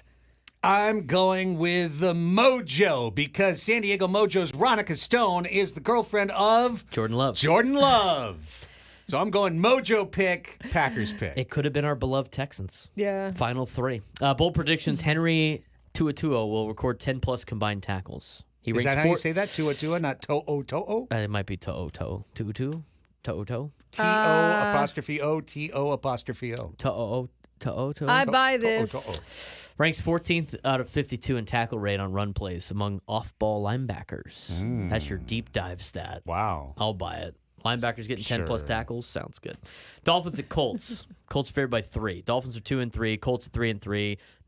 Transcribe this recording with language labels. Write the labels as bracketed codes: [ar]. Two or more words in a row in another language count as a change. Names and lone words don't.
[en] I'm going with the Mojo because San Diego Mojo's Ronica Stone is the girlfriend of Jordan Love. Jordan Love. So I'm going Mojo pick, Packers pick. It could have been our beloved Texans. Yeah. Final 3. Bold predictions, Henry Tuatua will record 10-plus combined tackles. He Is ranks that how you say that? Tua, not To'o? It might be To'o. Tu'u. To'o. T-O apostrophe O, T-O apostrophe O. To'o. I buy this. To'o. Ranks 14th out of 52 in tackle rate on run plays among off-ball linebackers. That's your deep dive stat. Wow. I'll buy it. Linebackers getting 10-plus Sure. tackles. Sounds good. Dolphins at Colts. Colts are favored by 3. Dolphins are 2-3. Colts are 3-3.